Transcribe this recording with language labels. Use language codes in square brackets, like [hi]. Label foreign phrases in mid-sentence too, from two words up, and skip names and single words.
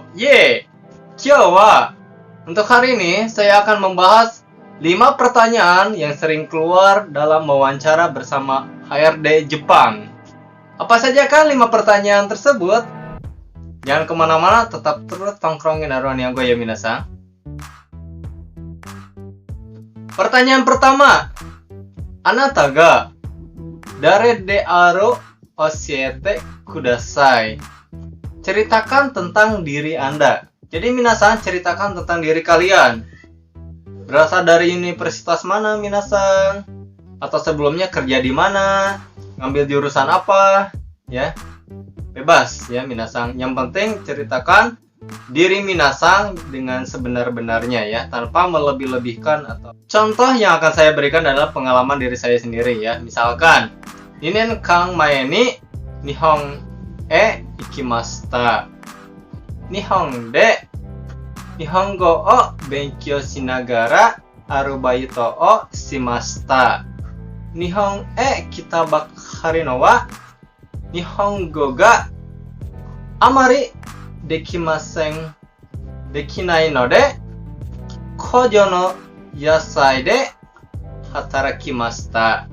[ja] 今日は [id] untuk hari ini saya akan membahas 5 pertanyaan yang sering keluar dalam wawancara bersama HRD Jepang. Apa saja kan 5 pertanyaan tersebut? Jangan kemana-mana, tetap terus tongkrongin Aurora Nihongo ya minasan. Pertanyaan pertama, [ja] あなたが誰である教えてください. [id] Ceritakan tentang diri Anda. Jadi minasan, ceritakan tentang diri kalian. Berasal dari universitas mana minasan? Atau sebelumnya kerja di mana? Ngambil jurusan apa? Ya. Bebas ya minasan. Yang penting ceritakan diri minasan dengan sebenar-benarnya ya, tanpa melebih-lebihkan atau. Contoh yang akan saya berikan adalah pengalaman diri saya sendiri ya. [ja] Misalkan, 2 年間前に日本へ行きました。日本で日本語を勉強しながらアルバイトをしました。日本へ来たばかりのは日本語があまりできないので、工場の野菜で働きました。